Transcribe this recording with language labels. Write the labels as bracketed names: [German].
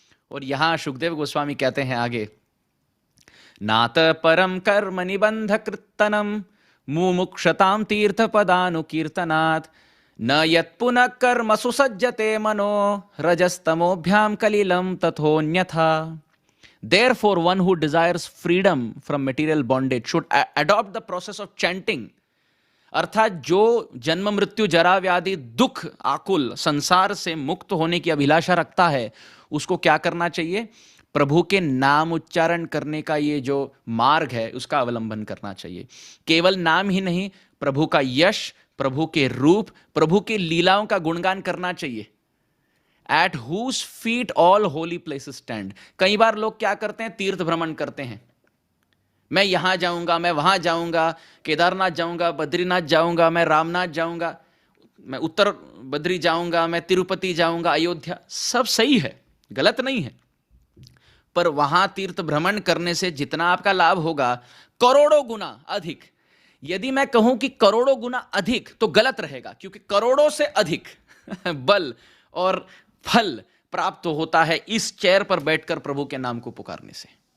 [Hindi] और यहां सुखदेव गोस्वामी कहते हैं आगे, [Sanskrit] नात परम कर्म निबंध कृतनम मुमुक्षताम तीर्थ पदानुकीर्तनात् न यत् पुनः कर्म सुसज्जते मनो रजस्तमोभ्याम कलिलम तथोन्यथा। [English] Therefore, one who desires freedom from material bondage should adopt the process of chanting. [Hindi] अर्थात जो जन्म मृत्यु जरा व्याधि दुख आकुल संसार से मुक्त होने की अभिलाषा रखता है, उसको क्या करना चाहिए, प्रभु के नाम उच्चारण करने का ये जो मार्ग है उसका अवलंबन करना चाहिए। केवल नाम ही नहीं, प्रभु का यश, प्रभु के रूप, प्रभु की लीलाओं का गुणगान करना चाहिए। [English] At whose feet all holy places stand. [Hindi] कई बार लोग क्या करते हैं, तीर्थ भ्रमण करते हैं, मैं यहां जाऊंगा, मैं वहां जाऊंगा, केदारनाथ जाऊंगा, बद्रीनाथ जाऊंगा, मैं रामनाथ जाऊंगा, मैं उत्तर बद्री जाऊंगा, मैं तिरुपति जाऊंगा, अयोध्या। सब सही है, गलत नहीं है, पर वहां तीर्थ भ्रमण करने से जितना आपका लाभ होगा करोड़ों गुना अधिक, यदि मैं कहूं कि करोड़ों गुना अधिक तो गलत रहेगा, क्योंकि करोड़ों से अधिक बल और फल प्राप्त होता है इस चेयर पर बैठकर प्रभु के नाम को पुकारने से।